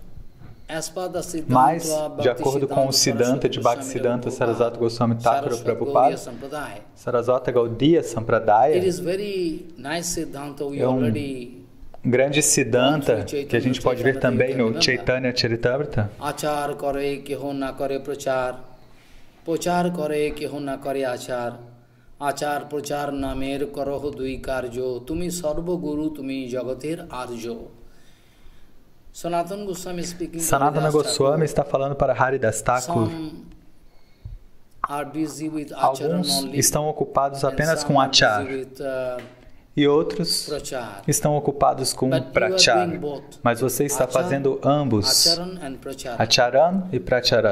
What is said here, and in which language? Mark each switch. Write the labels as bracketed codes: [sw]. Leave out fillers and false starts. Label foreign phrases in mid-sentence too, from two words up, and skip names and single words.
[pt] Mas, de acordo com o Siddhanta de Bhaktisiddhanta Saraswati Goswami Thakur Prabhupada, Saraswata Gaudiya Sampradaya é um grande Siddhanta que a gente pode ver também no Chaitanya Charitamrita. [bn] আচার করে কেহ না করে প্রচার, প্রচার করে কেহ না করে আচার. আচার প্রচার নামের করহ দুই কার্য, তুমি সর্ব গুরু, তুমি জগতের আর্য. [pt] Sanatana Goswami está falando para Haridas Thakur. Alguns estão ocupados apenas com achar e outros estão ocupados com prachar. Mas você está fazendo ambos, acharan e pracharan.